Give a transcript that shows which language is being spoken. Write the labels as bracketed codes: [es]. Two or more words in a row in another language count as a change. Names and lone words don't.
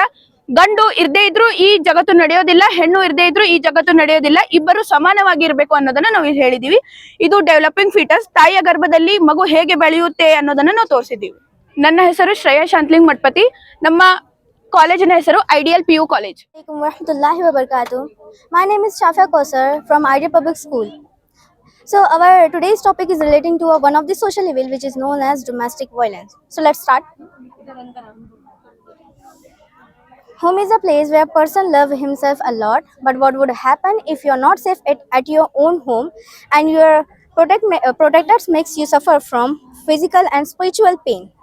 [kn] ಗಂಡು ಇರ್ದೇ ಇದ್ರು ಈ ಜಗತ್ತು ನಡೆಯೋದಿಲ್ಲ, ಹೆಣ್ಣು ಇರ್ದೇ ಇದ್ರು ಈ ಜಗತ್ತು ನಡೆಯೋದಿಲ್ಲ. ಇಬ್ಬರು ಸಮಾನವಾಗಿ ಇರಬೇಕು ಅನ್ನೋದನ್ನ ನಾವು ಇಲ್ಲಿ ಹೇಳಿದೀವಿ. ಇದು [en] developing fetus, [kn] ತಾಯಿಯ ಗರ್ಭದಲ್ಲಿ ಮಗು ಹೇಗೆ ಬೆಳೆಯುತ್ತೆ ಅನ್ನೋದನ್ನ ನಾವು ತೋರಿಸಿದ್ದೀವಿ. ನನ್ನ ಹೆಸರು ಶ್ರೇಯಾ ಶಾಂತಲಿಂಗ್ ಮಠಪತಿ. ನಮ್ಮ ಕಾಲೇಜಿನ ಹೆಸರು ಐಡಿಯಲ್ PU ಕಾಲೇಜ್. [ar] ورحمة الله وبركاته. [en] My name is Shafia Kausar from Ideal Public School. So our today's topic is relating to one of the social evil which is known as domestic violence. So let's start. Home is a place where a person loves himself a lot, but what would happen if you are not safe at your own home and your protectors makes you suffer from physical and spiritual pain?